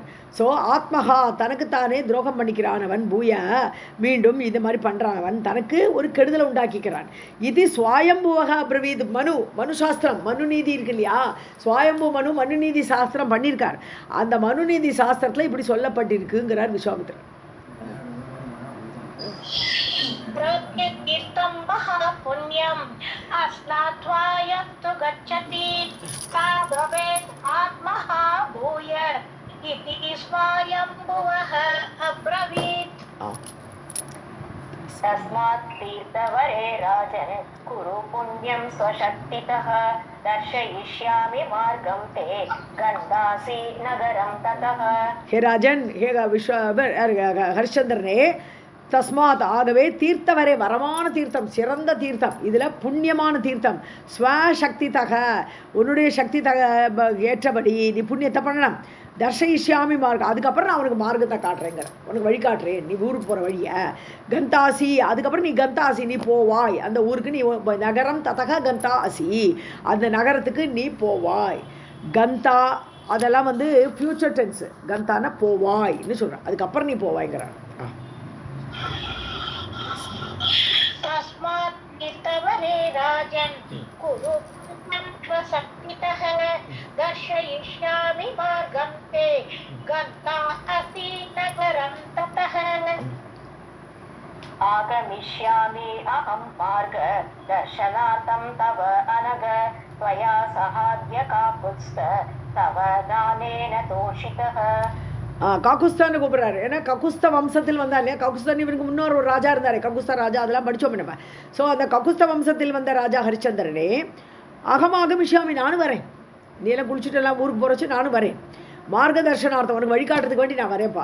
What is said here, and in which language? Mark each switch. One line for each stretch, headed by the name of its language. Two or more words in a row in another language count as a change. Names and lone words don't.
Tamil: ஸோ ஆத்மஹா தனக்குத்தானே துரோகம் பண்ணிக்கிறான் அவன், பூய மீண்டும் இது மாதிரி பண்ணுறான் அவன், தனக்கு ஒரு கெடுதலை உண்டாக்கிக்கிறான். இது
Sanskrit: स्वायम्भुवः अब्रवीत्
Tamil: மனு சாஸ்திரம், மனு நீதி இருக்கு இல்லையா, சுவாயம்பு மனு நீதி சாஸ்திரம் பண்ணியிருக்கார். அந்த மனு நீதி சாஸ்திரத்தில் இப்படி சொல்லப்பட்டிருக்குங்கிறார் விஸ்வாமித்திரர்.
Sanskrit: प्रत्यतीर्थं महापुण्यम् अस्नात्वा यस्तु गच्छति सा भवेत् आत्मः भूय इति स्वयंभुवः अब्रवीत्. तस्मात् तीर्थवरे राजन् कुरु पुण्यं स्वशक्तितः दर्शयिष्यामि मार्गं ते गन्धासि नगरं ततः. हे राजन, हे हरिश्चंद्रने,
Tamil: தஸ்மாத் ஆகவே தீர்த்தவரே வரமான தீர்த்தம், சிறந்த தீர்த்தம், இதில் புண்ணியமான தீர்த்தம்,
Sanskrit: स्वशक्ति तः
Tamil: உன்னுடைய சக்தி தக ஏற்றபடி நீ புண்ணியத்தை பண்ணலாம்.
Sanskrit: दर्शयिष्यामि मार्गम्,
Tamil: அதுக்கப்புறம் நான் உனக்கு மார்க்கத்தை காட்டுறேங்கிற, உனக்கு வழி காட்டுறேன், நீ ஊருக்கு போகிற வழியை. கந்தாசி அதுக்கப்புறம் நீ கந்தாசி நீ போவாய், அந்த ஊருக்கு நீ
Sanskrit: नगरं ततः गन्तासि
Tamil: அந்த நகரத்துக்கு நீ போவாய். கந்தா அதெல்லாம் வந்து
English: future tense,
Tamil: கந்தான போவாய்ன்னு சொல்கிறேன், அதுக்கப்புறம் நீ போவாய்ங்கிறான்.
Sanskrit: तस्मात् तीर्थवरे राजन् कुरु पुण्यं स्वशक्तितः दर्शयिष्यामि मार्गं ते गन्तासि नगरं ततः. आगमिष्यामि अहं मार्ग दर्शनार्थं तव अनग त्वया सहाद्य काकुत्स्थ तव दानेन तोषितः.
Tamil: ககுஸ்தான்னு கூப்பிட்றாரு. ஏன்னா ககுஸ்த வம்சத்தில் வந்தா இல்லையா, ககுஸ்தான் இவனுக்கு முன்னோர் ஒரு ராஜா இருந்தார், ககுஸ்த ராஜா, அதெல்லாம் படித்தோம் நம்ம. ஸோ அந்த ககுஸ்த வம்சத்தில் வந்த ராஜா ஹரிச்சந்திரனே, அகமாகமிஷாமி நானும் வரேன், நீ எல்லாம் குளிச்சுட்டு எல்லாம் ஊருக்கு போகிறச்சு நானும் வரேன்,
Sanskrit: मार्ग दर्शनार्थम्
Tamil: உனக்கு வழிகாட்டுறதுக்கு வேண்டி நான் வரேன்ப்பா.